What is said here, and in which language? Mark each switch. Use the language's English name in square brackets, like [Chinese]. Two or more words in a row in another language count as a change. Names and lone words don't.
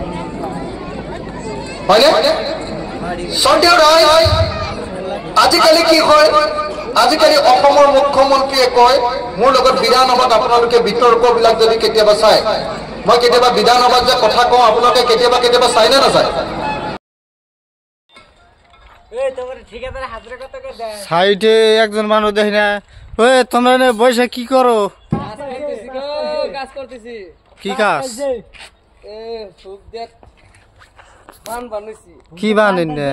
[Assamese] হয়নে সন্দেহ নাই আজিকালি কি হয় আজিকালি অসমৰ মুখ্যমন্ত্ৰীয়ে কয় মোৰ লগত বিধানসভাত আপোনালোকে বিতৰ্কবিলাক যদি কেতিয়াবা চাই মই কেতিয়াবা বিধানসভাত যে কথা কওঁ আপোনালোকে কেতিয়াবা কেতিয়াবা চাই নে নাচায় [Bangla] সাইডে একজন মানুষ দেখি না ওই তোমরা বসে কি করো কি কাজ কি বানেন